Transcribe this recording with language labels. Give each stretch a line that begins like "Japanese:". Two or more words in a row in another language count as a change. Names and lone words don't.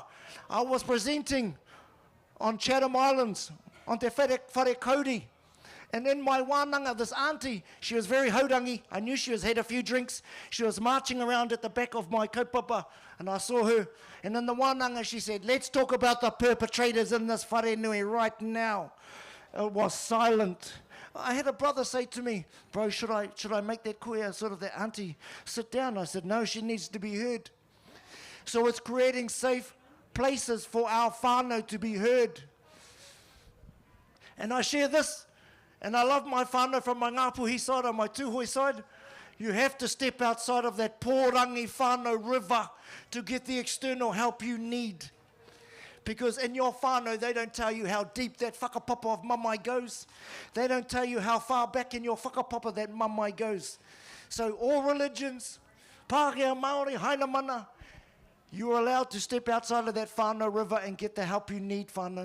English: I was presenting on Chatham Islands, on Te Whare Kauri, and in my wānanga, this auntie, she was very haurangi. I knew she had a few drinks. She was marching around at the back of my kaupapa, and I saw her. And in the wānanga, she said, let's talk about the perpetrators in this
Māori: whare nui
English: right now. It was silent. I had a brother say to me, bro, should I make that kuia, sort of that auntie, sit down? I said, no, she needs to be heard. So it's creating safe places for our whānau to be heard. And I share this, and I love my whānau from my Ngāpuhi side or my Tūhoi side. You have to step outside of that
Māori: pōrangi whānau
English: river to get the external help you need. Because in your whānau, they don't tell you how deep that whakapapa of mamai goes. They don't tell you how far back in your whakapapa that mamai goes. So all religions, Pākehā Māori, Hainamana, you are allowed to step outside of that whānau river and get the help you need, whānau.